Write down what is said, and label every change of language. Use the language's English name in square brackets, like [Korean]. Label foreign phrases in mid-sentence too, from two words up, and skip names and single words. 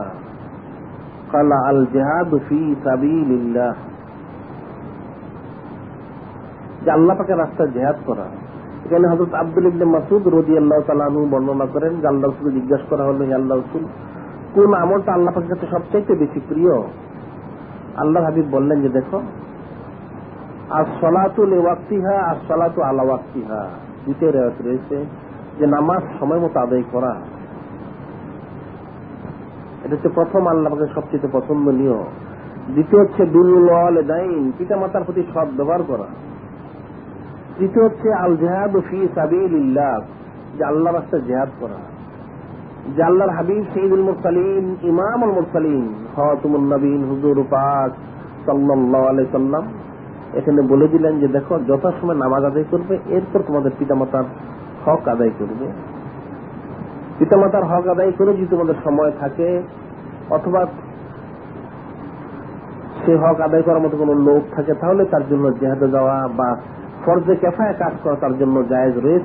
[Arabic] قال الجهاد في سبيل الله, [Bangla] যে আল্লাহ পাকের রাস্তায় জিহাদ করা। এখানে হযরত আব্দুল ইবনে মাসউদ [Arabic] رضي الله تعالى عنه [Bangla] বর্ণনা করেন যে আল্লাহর রাসূল জিজ্ঞাসা করা হলো, হে আল্লাহর রাসূল, কোন আমলটা আল্লাহ পাকের কাছে সবচেয়ে বেশি প্রিয়? আল্লাহর হাবিব বললেন যে দেখো, [Arabic] الصلاة لوقتها الصلاة على وقتها, [Bangla] দ্বিতীয় রাত রয়েছে যে নামাজ সময় মতো আদায় করা। এটা হচ্ছে প্রথম আল্লাহ পাকের সবচেয়ে পছন্দনীয়। দ্বিতীয় হচ্ছে [Arabic] بر الوالدين, [Bangla] পিতা মাতার প্রতি সৎ ব্যবহার করা। তৃতীয় হচ্ছে [Arabic] الجهاد في سبيل الله, [Bangla] যে আল্লাহর রাস্তায় জিহাদ করা। যে আল্লাহর হাবিব [Arabic] سيد المرسلين، إمام المرسلين، خاتم النبيين [Bangla] হুজুর পাক [Arabic] صلى الله عليه وسلم [Bangla] এখানে বলে দিলেন যে দেখো, যথাসময় নামাজ আদায় করবে, এরপর তোমাদের পিতামাতার হক আদায় করবে। পিতামাতার হক আদায় করে যদি তোমাদের সময় থাকে, অথবা সে হক আদায় করার মতো কোনো লোক থাকে, তাহলে তার জন্য জিহাদে যাওয়া বা ফরজে কিফায়া কাজ করা তার জন্য জায়েজ রয়েছে।